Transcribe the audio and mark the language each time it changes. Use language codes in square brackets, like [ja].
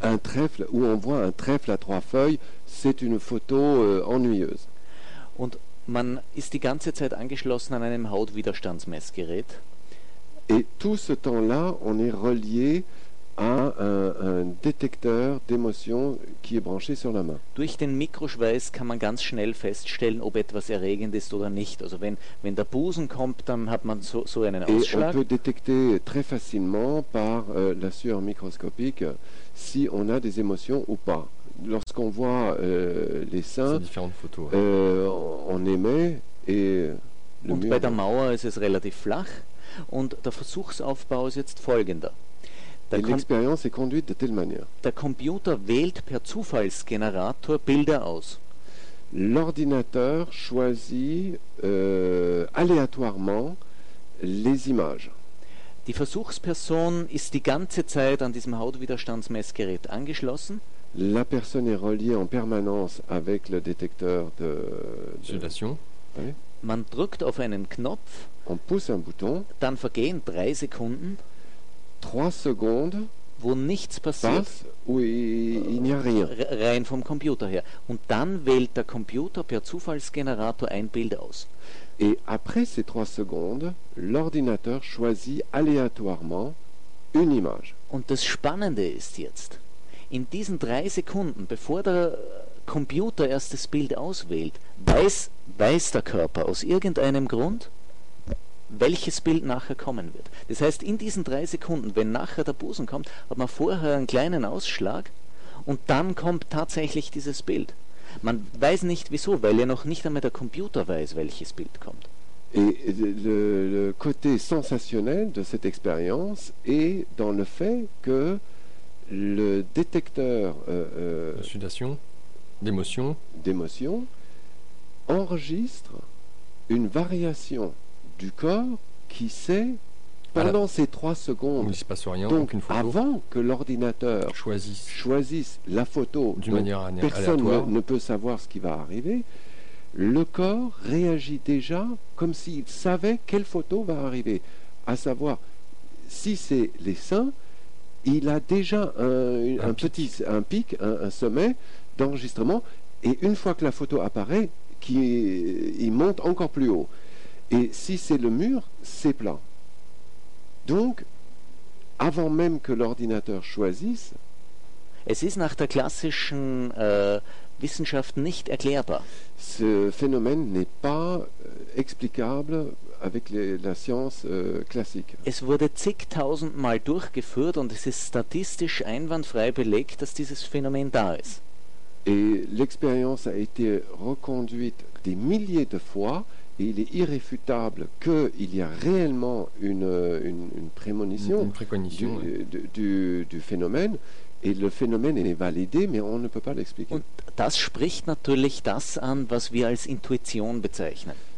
[fr] Un trèfle où on voit un trèfle à trois feuilles, c'est une photo ennuyeuse. [de] Und man ist die ganze Zeit angeschlossen an einem Hautwiderstandsmessgerät. [fr] Et tout ce temps-là, on est relié à un détecteur d'émotion qui est branché sur la main. [de] Durch den Mikroschweiß kann man ganz schnell feststellen, ob etwas erregend ist oder nicht. Also wenn der Busen kommt, dann hat man so einen Ausschlag. [fr] Et on peut détecter très facilement par la sueur microscopique si on a des émotions ou pas. Lorsqu'on voit les seins, différentes photos, on émet et le mur. [de] Und bei der Mauer ist es relativ flach. Und der Versuchsaufbau ist jetzt folgender. [fr] Et l'expérience est conduite de telle manière. [de] Der Computer wählt per Zufallsgenerator Bilder aus. [fr] L'ordinateur choisit aléatoirement les images. [de] Die Versuchsperson ist die ganze Zeit an diesem Hautwiderstandsmessgerät angeschlossen. [fr] La personne est reliée en permanence avec le détecteur de sudation. [de] Oui. Man drückt auf einen Knopf. [fr] On pousse un bouton. [de] Dann vergehen 3 Sekunden. [fr] 3 secondes, [de] wo nichts passiert, [fr] où il n'y a rien. [de] Rein vom Computer her. Und dann wählt der Computer per Zufallsgenerator ein Bild aus. [fr] Et après ces 3 secondes, l'ordinateur choisit aléatoirement une image. [de] Und das Spannende ist jetzt, in diesen 3 Sekunden, bevor der Computer erst das Bild auswählt, weiß der Körper aus irgendeinem Grund, welches Bild nachher kommen wird. Das heißt, in diesen 3 Sekunden, wenn nachher der Busen kommt, hat man vorher einen kleinen Ausschlag und dann kommt tatsächlich dieses Bild. Man weiß nicht wieso, weil ja noch nicht einmal der Computer weiß, welches Bild kommt. [fr] Et le côté sensationnel de cette expérience est dans le fait que le détecteur de sudation, d'émotion enregistre une variation du corps qui s'est pendant ces 3 secondes, il se passe rien, donc aucune photo, avant que l'ordinateur choisisse la photo d'une manière aléatoire, personne ne peut savoir ce qui va arriver, le corps réagit déjà comme s'il savait quelle photo va arriver, à savoir si c'est les seins, il a déjà un sommet d'enregistrement, et une fois que la photo apparaît, il monte encore plus haut. Et si c'est le mur, c'est plat. Donc, avant même que l'ordinateur choisisse... [de] Es ist nach der klassischen Wissenschaft nicht erklärbar. [fr] Ce phénomène n'est pas explicable avec la science classique. [de] Es wurde zigtausendmal durchgeführt und es ist statistisch einwandfrei belegt, dass dieses Phänomen da ist. [fr] Et l'expérience a été reconduite des milliers de fois et il est irréfutable qu'il y a réellement une prémonition, une préconition, du phénomène. Et le phénomène est validé, mais on ne peut pas l'expliquer. [de] Und das spricht natürlich das an, was wir als Intuition bezeichnen.